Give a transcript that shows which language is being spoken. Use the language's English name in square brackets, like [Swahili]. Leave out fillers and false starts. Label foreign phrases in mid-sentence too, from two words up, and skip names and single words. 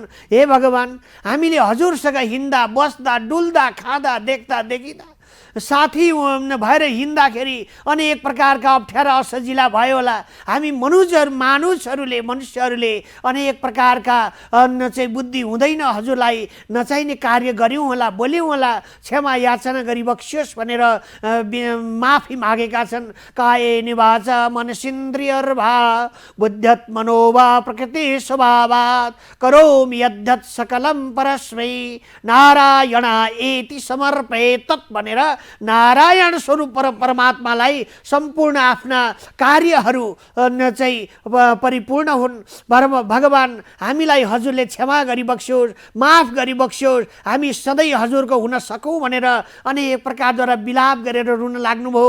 [Nepali] हे भगवान, हामीले हजुरसँग हिँड्दा बस्दा डुल्दा खाँदा देख्दा देखिँदा साथी भएर हिँड्दाखेरि अनेक प्रकारका अप्ठ्यारा असजिला भयो होला। हामी मनुष्यहरूले अनेक प्रकारका चाहिँ बुद्धि हुँदैन हजुरलाई नचाहिने कार्य गऱ्यौँ होला, बोल्यौँ होला, क्षमा याचना गरिबक्सियोस् भनेर माफी मागेका छन्। [Sanskrit] कायेन वाचा मनसेन्द्रियर्वा बुद्ध्यात्मनो वा प्रकृति स्वभावात् करोमि यद्यत् सकलं परस्मै नारायण एति समर्पयेत् तत् [Nepali] भनेर नारायण स्वरूप परमात्मालाई सम्पूर्ण आफ्ना कार्यहरू चाहिँ परिपूर्ण हुन्। भगवान हामीलाई हजुरले क्षमा गरिबक्स्योस्, माफ गरिबक्स्योस्, हामी सधैँ हजुरको हुन सकौँ भनेर अनेक प्रकारद्वारा विलाप गरेर रुन लाग्नुभयो।